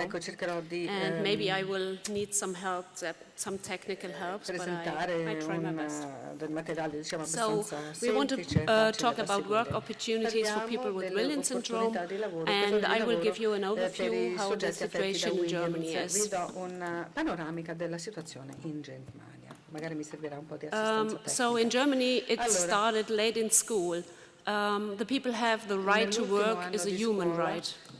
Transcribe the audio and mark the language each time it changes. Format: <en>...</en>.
<en>And maybe I will need some help, some technical help, but I try my best. So we want to talk about work opportunities for people with Williams syndrome, and I will give you an overview how the situation in Germany is.</en> <it>Della situazione in Germania. Magari mi servirà un po' di assistenza tecnica.</it> <en>So in Germany it started late in school. The people have the right to work is a human right.</en>